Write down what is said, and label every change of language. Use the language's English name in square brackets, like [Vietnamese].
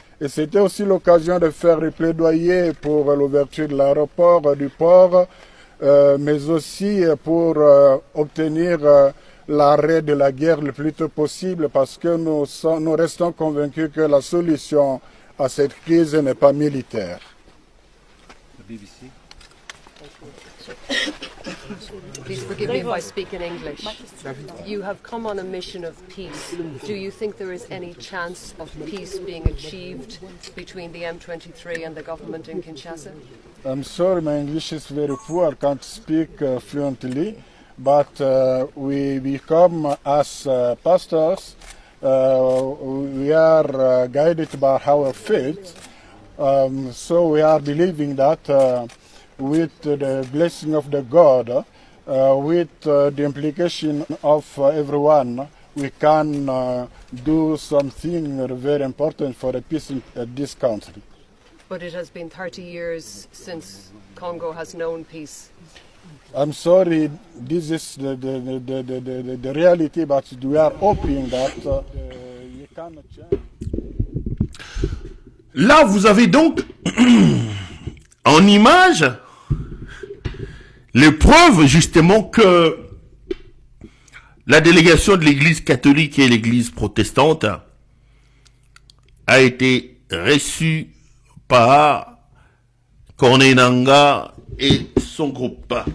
[French] Et c'était aussi l'occasion de faire des plaidoyers pour l'ouverture de l'aéroport, du port, mais aussi pour obtenir l'arrêt de la guerre le plus tôt possible, parce que nous restons convaincus que la solution à cette crise n'est pas militaire. [English] BBC. Please forgive me if I speak in English. You have come on a mission of peace. Do you think there is any chance of peace being achieved between the M23 and the government in Kinshasa? I'm sorry, my English is very poor. I can't speak fluently, but we come as pastors. We are guided by our faith. So we are believing that with the blessing of the God, with the implication of everyone, we can do something very important for the peace in this country. But it has been 30 years since Congo has known peace. I'm sorry, this is the reality, but we are hoping that you cannot change. [French] Là, vous avez donc en image les preuves justement que la délégation de l'église catholique et l'église protestante a été reçue par Corneille Nangaa et son groupe.